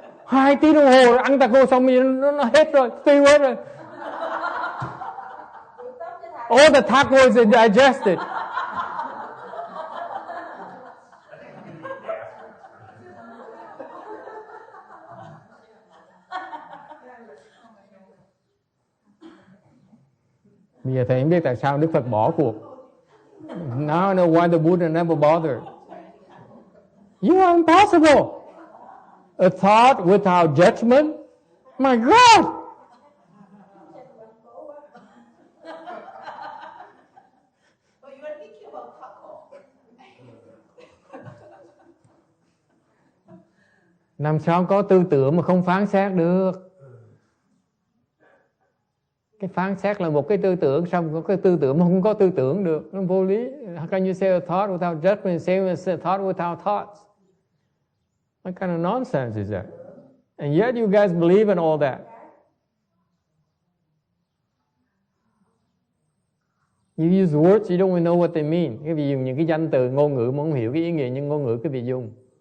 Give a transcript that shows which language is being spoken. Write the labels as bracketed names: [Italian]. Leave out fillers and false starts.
[Vietnamese] 2 tiếng đồng hồ ăn taco xong nó hết rồi, tiêu hết rồi. [English] All the taco is digested. [Vietnamese] Bây giờ thầy không biết tại sao Đức Phật bỏ cuộc. [English] Now I know why the Buddha never bothered. You are impossible. A thought without judgment? My God! But you are thinking about taco. [Vietnamese] Làm sao có tư tưởng mà không phán xét được? Cái phán xét là một cái tư tưởng, xong có cái tư tưởng mà không có tư tưởng được, nó vô lý. [English] How can you say a thought without judgment, same as a thought without thoughts? What kind of nonsense is that? And yet you guys believe in all that. You use words, you don't even know what they mean. [Vietnamese] Quý vị dùng những cái danh từ ngôn ngữ mà không hiểu cái ý nghĩa nhưng ngôn ngữ quý vị dùng.